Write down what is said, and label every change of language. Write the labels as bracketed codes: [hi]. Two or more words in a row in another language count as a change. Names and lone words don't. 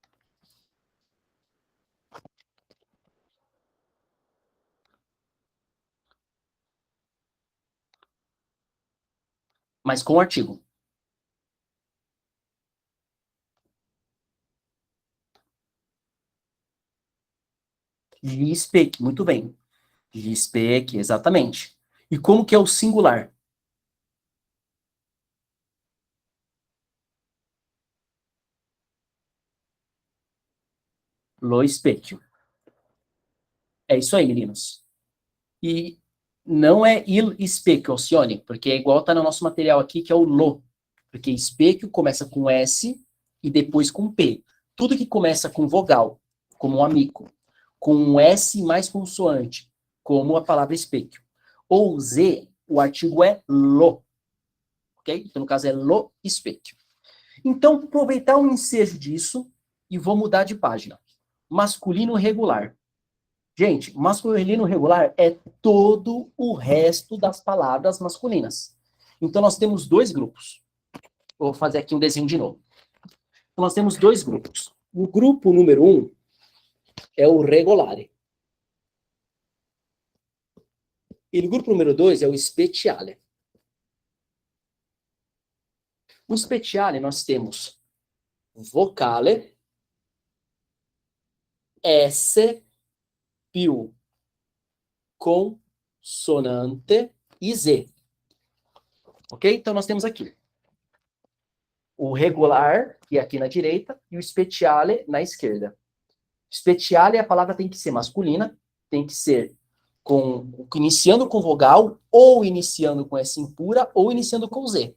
[pt] Mas com o artigo. Lispec, muito bem. Lispec, exatamente. E como que é o singular? [it] Lo specchio. [pt] É isso aí, meninos. E não é [it] il specchione, [pt] porque é igual tá no nosso material aqui, que é o lo. Porque specchio começa com S e depois com P. Tudo que começa com vogal, como um amigo, com um S mais consoante, como a palavra specchio. Ou Z, o artigo é lo. Ok? Então, no caso, é [it] lo specchio. [pt] Então, aproveitar o ensejo disso e vou mudar de página. Masculino regular. Gente, masculino regular é todo o resto das palavras masculinas. Então, nós temos dois grupos. Vou fazer aqui um desenho de novo. Então, nós temos dois grupos. O grupo número 1 é o regolare. E o grupo número 2 é o speciale. O speciale nós temos vocale, [it] S più consonante [pt] e Z. Ok? Então, nós temos aqui o regular, que é aqui na direita, e o speciale na esquerda. Speciale, a palavra tem que ser masculina, tem que ser iniciando com vogal, ou iniciando com S impura, ou iniciando com Z.